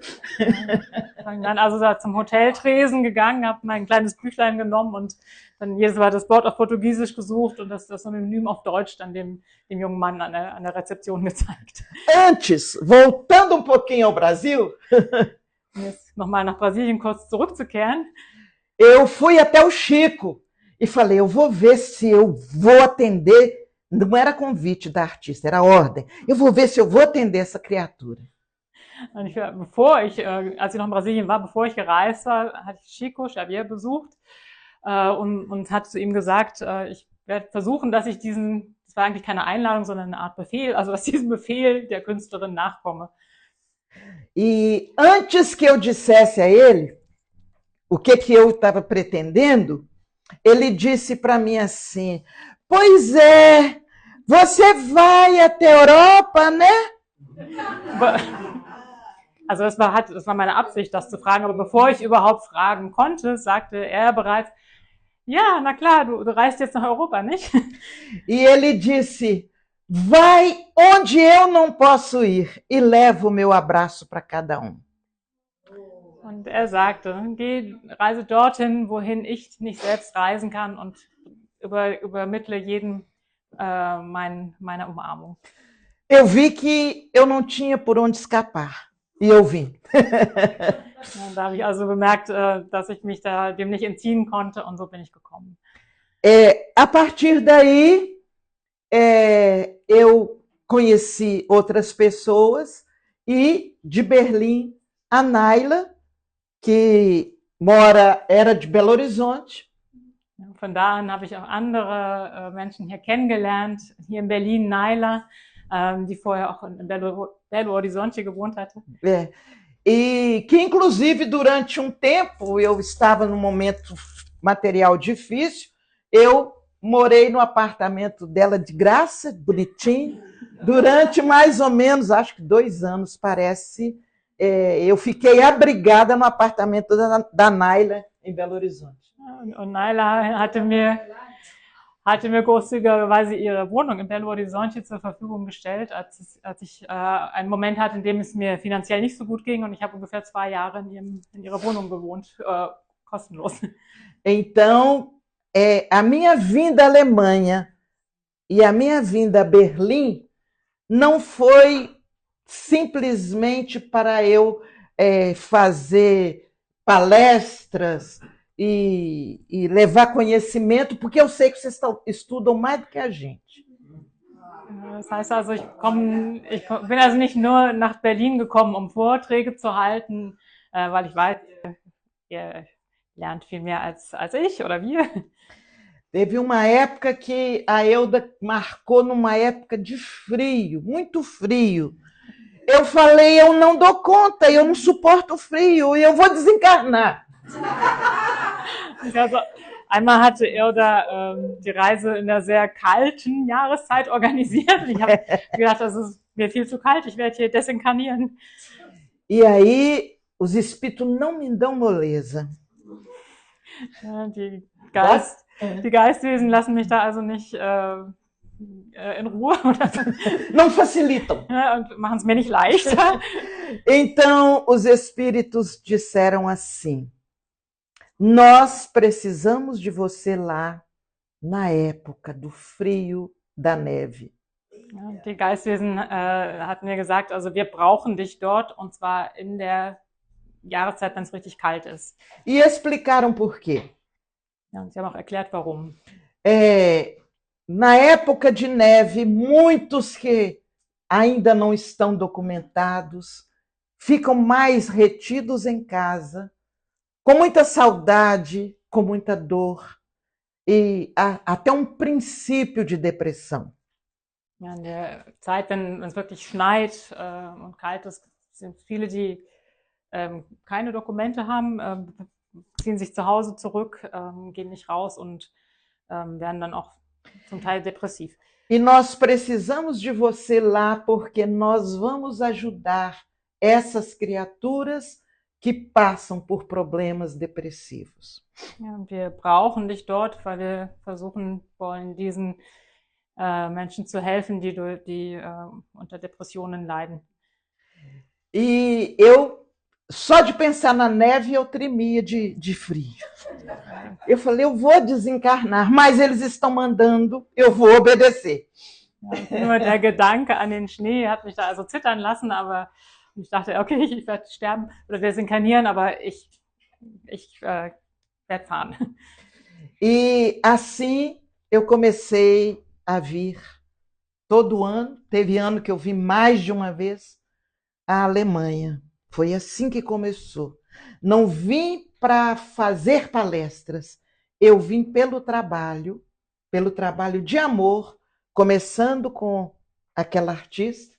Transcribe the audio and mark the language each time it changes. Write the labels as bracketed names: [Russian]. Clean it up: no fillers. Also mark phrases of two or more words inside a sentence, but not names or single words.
[German] Bin dann also da zum Hoteltresen gegangen, habe mein kleines Büchlein genommen und dann jedes Mal das Wort auf Portugiesisch gesucht und das Synonym auf Deutsch dann dem jungen Mann an der Rezeption gezeigt. [Portuguese] Antes, voltando um pouquinho ao Brasil, [German] um jetzt nochmal nach Brasilien kurz zurückzukehren, [Portuguese] eu fui até o Chico e falei, eu vou ver se eu vou atender, não era convite da artista, era ordem, eu vou ver se eu vou atender essa criatura. [German] Und als ich noch in Brasilien war, bevor ich gereist war, hatte ich Chico Xavier besucht und hat zu ihm gesagt, ich werde versuchen, dass ich das war eigentlich keine Einladung, sondern eine Art Befehl, also dass diesem Befehl der Künstlerin nachkomme. [Portuguese] E antes que eu dissesse a ele o que eu estava pretendendo, ele disse para mim assim, pois é, você vai até a Europa, né? [German] Also das war meine Absicht, das zu fragen, aber bevor ich überhaupt fragen konnte, sagte er bereits, ja, na klar, du reist jetzt nach Europa, nicht? [Portuguese] E ele disse, vai onde eu não posso ir e leva o meu abraço para cada um. [German] Und er sagte, reise dorthin, wohin ich nicht selbst reisen kann und übermittle jedem meine Umarmung. [Portuguese] Eu vi que eu não tinha por onde escapar. E eu vim. [German] Da habe ich also bemerkt, dass ich mich dem nicht entziehen konnte und so bin ich gekommen. [Portuguese] A partir daí, eu conheci outras pessoas e de Berlim a Naila, que era de Belo Horizonte. [German] Von da an habe ich auch andere Menschen hier kennengelernt, hier in Berlin, Naila, die vorher auch in Belo Horizonte gewohnt hatte. [Portuguese] E que, inclusive, durante tempo, eu estava num momento material difícil, eu morei no apartamento dela de graça, bonitinho, durante mais ou menos, acho que 2 anos, parece. Eu fiquei abrigada no apartamento da Naila, em Belo Horizonte. [German] Und Naila hatte mir großzügigerweise ihre Wohnung in Belo Horizonte zur Verfügung gestellt, als ich einen Moment hatte, in dem es mir finanziell nicht so gut ging, und ich habe ungefähr 2 Jahre in ihrer Wohnung gewohnt, kostenlos. [Portuguese] Então, a minha vinda à Alemanha e a minha vinda a Berlim não foi simplesmente para eu fazer palestras e levar conhecimento, porque eu sei que vocês estudam mais do que a gente. [German] Das heißt also, ich bin also nicht nur nach Berlin gekommen, um Vorträge zu halten, weil ich weiß, ihr lernt viel mehr als ich oder wir. [Portuguese] Teve uma época que a Elda marcou numa época de frio, muito frio. Eu falei, eu não dou conta, eu não suporto frio, eu vou desencarnar. [German] Also, einmal hatte Elda die Reise in einer sehr kalten Jahreszeit organisiert. Ich habe gedacht, das ist mir viel zu kalt, ich werde hier desinkarnieren. [Portuguese] E aí, os espíritos não me dão moleza. [German] Die Geistwesen lassen mich da also nicht in Ruhe oder so. [Portuguese] Não facilitam. [German] Und machen es mir nicht leichter. [Portuguese] Então, os espíritos disseram assim: nós precisamos de você lá na época do frio, da neve. [German] Die Geistwesen hatten mir gesagt, also wir brauchen dich dort, und zwar in der Jahreszeit, wenn es richtig kalt ist. [Portuguese] E explicaram por quê. [German] Ja, und sie haben auch erklärt, warum. [Portuguese] Na época de neve, muitos que ainda não estão documentados ficam mais retidos em casa, com muita saudade, com muita dor e até um princípio de depressão. [German] Ja, in der Zeit, wenn es wirklich schneit und kalt ist, sind viele, die keine Dokumente haben, ziehen sich zu Hause zurück, gehen nicht raus und werden dann auch zum Teil depressiv. [Portuguese] E nós precisamos de você lá porque nós vamos ajudar essas criaturas que passam por problemas depressivos. [German] Ja, und wir brauchen dich dort, weil wir versuchen wollen, diesen Menschen zu helfen, die unter Depressionen leiden. [Portuguese] E eu, só de pensar na neve, eu tremia de frio. Eu falei, eu vou desencarnar, mas eles estão mandando, eu vou obedecer. [German] Ja, nur der Gedanke an den Schnee hat mich da also zittern lassen, aber ich dachte, okay, ich werde sterben oder desinkarnieren, aber ich werde fahren. [Portuguese] E assim eu comecei a vir todo ano. Teve ano que eu vim mais de uma vez à Alemanha. Foi assim que começou. Não vim para fazer palestras, eu vim pelo trabalho de amor, começando com aquela artista.